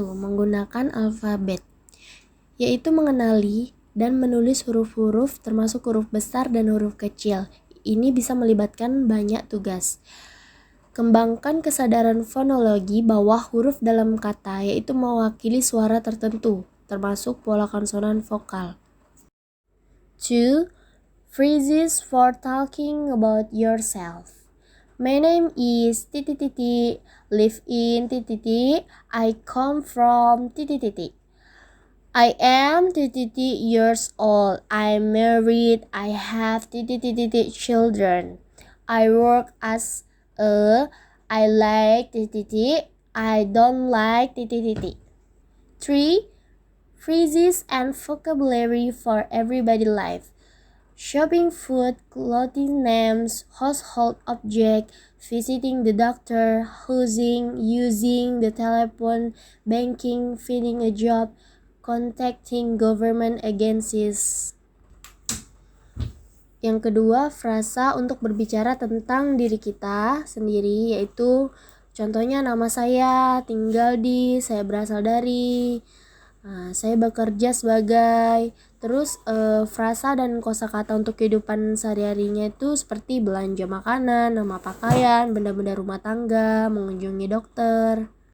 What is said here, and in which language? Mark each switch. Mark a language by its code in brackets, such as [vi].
[id] Menggunakan alfabet, yaitu mengenali dan menulis huruf-huruf termasuk huruf besar dan huruf kecil. Ini bisa melibatkan banyak tugas. Kembangkan kesadaran fonologi bahwa huruf dalam kata yaitu mewakili suara tertentu, termasuk pola konsonan vokal. 2. [en] Phrases for talking about yourself. My name is TTTT, live in TTT, I come from TTT. I am TTT years old, I'm married, I have TTT children. I work as I like TTT, I don't like TTT. 3. Phrases and vocabulary for everyday life. Shopping, food, clothing names, household object, visiting the doctor, housing, using the telephone, banking, finding a job, contacting government agencies. [id] Yang kedua, frasa untuk berbicara tentang diri kita sendiri, yaitu contohnya nama saya, tinggal di, saya berasal dari, saya bekerja sebagai. Terus frasa dan kosakata untuk kehidupan sehari-harinya itu seperti belanja makanan, nama pakaian, benda-benda rumah tangga, mengunjungi dokter.